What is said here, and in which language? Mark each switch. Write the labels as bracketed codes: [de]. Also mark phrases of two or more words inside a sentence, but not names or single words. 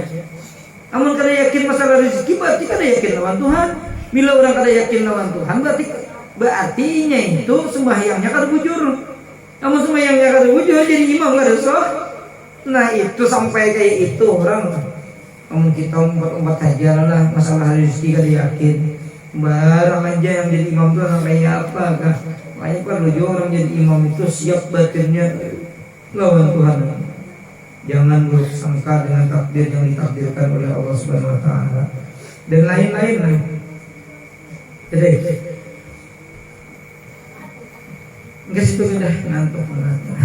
[bjn] Namun kada yakin masalah rezeki berarti kada yakin lawan Tuhan. Bila orang kada yakin lawan Tuhan berarti itu sembahyangnya kada bujur. Namun sembahyangnya kada bujur jadi imam kada sah. Nah itu sampai kayak itu orang. Namun kita umpat aja lah masalah rezeki kada yakin. Barang aja yang jadi imam itu orang kayak apa kah? Makanya perlu juga orang jadi imam itu siap batinnya lawan Tuhan. [id] Jangan bersangka dengan takdir yang ditakdirkan oleh Allah Subhanahu Wa Taala. dan lain-lain lah. Jadi enggak situ sudah ngantuk banget.